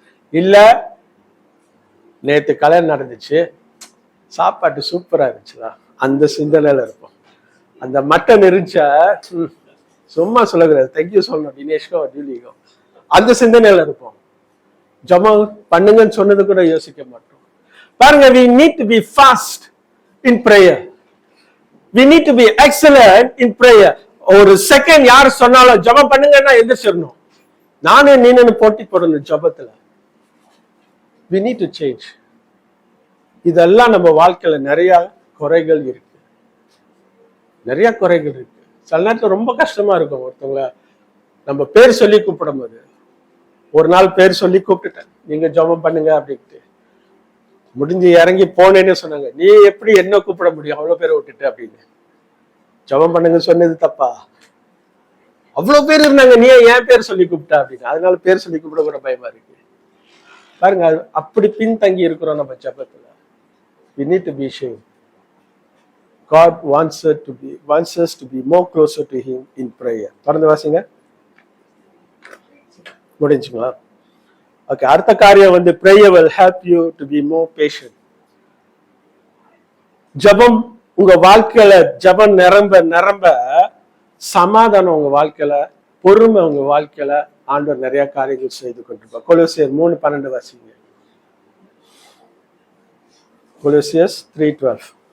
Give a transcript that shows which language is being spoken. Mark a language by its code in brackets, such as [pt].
[ta] இல்ல நேத்து கல்யாணம் நடந்துச்சு, சாப்பாட்டு சூப்பரா இருந்துச்சுதான், அந்த சிந்தனையில இருப்போம். அந்த மட்டன் இருந்துச்சா சும்மா சொல்லக்கூடாது, தேங்க்யூ சொல்லணும் தினேஷ்கோ ஜூலிகோ. அந்த சிந்தனையில இருப்போம். ஜெபம் பண்ணுங்கன்னு சொன்னது கூட யோசிக்க மாட்டோம். [en] பாருங்க, we need to be fast in prayer. We need to be excellent in prayer. [ta] ஒரு செகண்ட் யார் சொன்னாலும் ஜெபம் பண்ணுங்கன்னா எந்திரிச்சிடணும். நானே நீனு போட்டி போடணும் ஜெபத்துல. [en] We need to change. [ta] இதெல்லாம் நம்ம வாழ்க்கையில நிறைய குறைகள் இருக்கு, நிறைய குறைகள் இருக்கு. சில நேரத்துல ரொம்ப கஷ்டமா இருக்கும். ஒருத்தவங்கள நம்ம பேர் சொல்லி கூப்பிடும் போது, ஒரு நாள் பேர் சொல்லி கூப்பிட்டுட்டேன், நீங்க ஜெபம் பண்ணுங்க அப்படின்ட்டு. முடிஞ்சு இறங்கி போனேன்னு சொன்னாங்க, நீ எப்படி என்ன கூப்பிட முடியும் அவ்வளவு பேரை விட்டுட்டு அப்படின்னு. ஜெபம் பண்ணுங்க சொன்னது தப்பா? அவ்வளவு பேர் இருந்தாங்க, நீ ஏன் பேர் சொல்லி கூப்பிட்டா அப்படின்னு. அதனால பேர் சொல்லி கூப்பிட கூட பயமா இருக்கு. பாருங்க, அப்படி பின்தங்கி இருக்கிறோம் நம்ம ஜெபத்துல. [en] We need to be ashamed. God wants us to be more closer to Him in prayer. [ta] தொடர்ந்து வாசிங்க. முடிஞ்சுங்களா? ஓகே, அடுத்த காரியம் வந்து [en] prayer will help you to be more patient. [ta] ஜெபம் உங்க வாழ்க்கையில ஜெபம் நிரம்ப சமாதானம் உங்க வாழ்க்கையில, பொறுமை உங்க வாழ்க்கையில ஆண்டவர் நிறைய காரியங்கள் செய்து கொண்டிருப்பார். கொலோசியர் 3:12 வாசிங்க. கொலோசியர் 3:12.